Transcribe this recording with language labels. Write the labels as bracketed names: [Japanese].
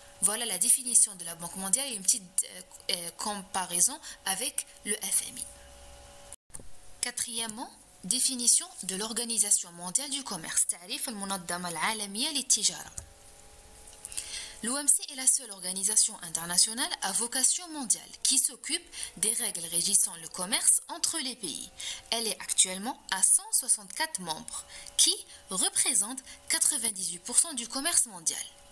[French] Voilà la définition de la Banque mondiale et une petite comparaison avec le FMI. Quatrièmement, définition de l'Organisation mondiale du commerce. [Arabic] تعريف المنظمة العالمية للتجارة. [French] L'OMC est la seule organisation internationale à vocation mondiale qui s'occupe des règles régissant le commerce entre les pays. Elle est actuellement à 164 membres qui représentent 98% du commerce mondial.